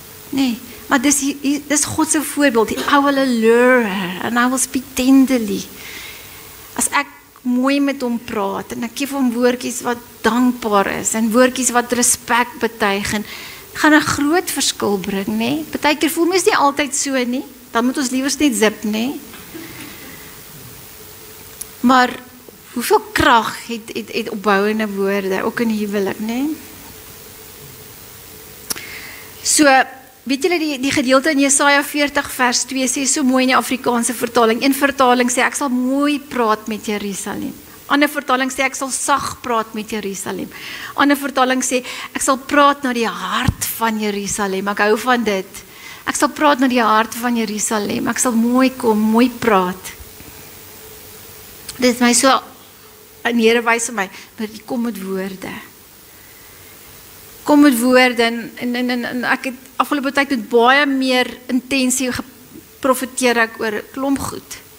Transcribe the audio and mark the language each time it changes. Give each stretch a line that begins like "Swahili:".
Afrikaans: Nee, maar dis God se voorbeeld.
English: I will allure her and I will speak tenderly.
Afrikaans: As ek mooi met hom praat en ek gee hom woordjies wat dankbaar is en woordjies wat respek betuig en gaan 'n groot verskil bring, nê? Partykeer voel mens nie altyd so nie. Dan moet ons liewers net zip, nê? Maar hoeveel krag het opbouende woorde ook in die huwelik, nê? So, weet julle die gedeelte in Jesaja 40 vers 2 sê so mooi in die Afrikaanse vertaling. Een vertaling sê ek sal mooi praat met Jerusalem. Ander vertaling sê ek sal sag praat met Jerusalem. Ander vertaling sê ek sal praat na die hart van Jerusalem. Ek hou van dit. Ek sal praat na die hart van Jerusalem. Ek sal mooi kom, mooi praat. Dit is my so, en die Here wys vir my, maar die kom met woorde. Kom met woorde en ek het afgelope tyd met baie meer intensie geprofeteer ek oor klomp goed.